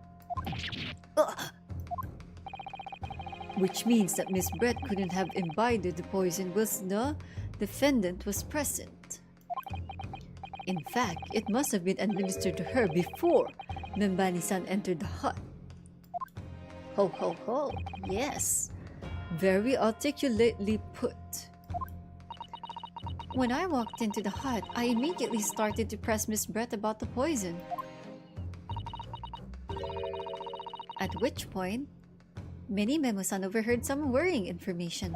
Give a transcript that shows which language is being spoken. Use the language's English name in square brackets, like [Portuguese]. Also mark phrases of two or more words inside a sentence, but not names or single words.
[English] Which means that Miss Brett couldn't have imbibed the poison whilst the defendant was present. In fact, it must have been administered to her before Membani-san entered the hut. Ho ho ho, yes. Very articulately put. When I walked into the hut, I immediately started to press Miss Brett about the poison. At which point, Memo-san overheard some worrying information.